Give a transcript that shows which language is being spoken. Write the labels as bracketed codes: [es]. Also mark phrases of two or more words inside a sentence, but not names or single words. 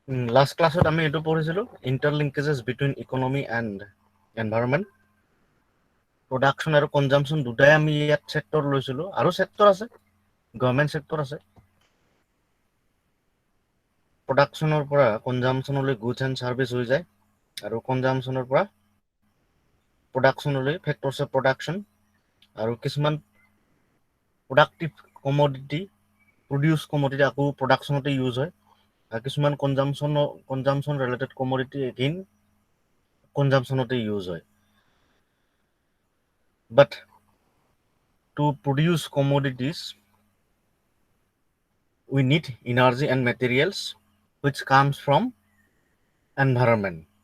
[en] Last classত [as] আমি এটো পঢ়িছিলো [en] interlinkages between economy and environment. [as] Production আৰু consumption দুটাই আমি ইয়াত sector লৈছিলো আৰু sector আছে [en] government sector [as] আছে productionৰ পৰা consumptionলৈ [en] goods and service [as] হৈ যায় আৰু consumptionৰ পৰা productionলৈ [en] factors of production [as] আৰু কিছুমান [en] productive commodity produce commodity [as] আকৌ productionতে use হয় আৰু কিছুমান [en] consumption related commodity [as] again consumptionতে use হয় [en] but to produce commodities we need energy and materials which comes from environment.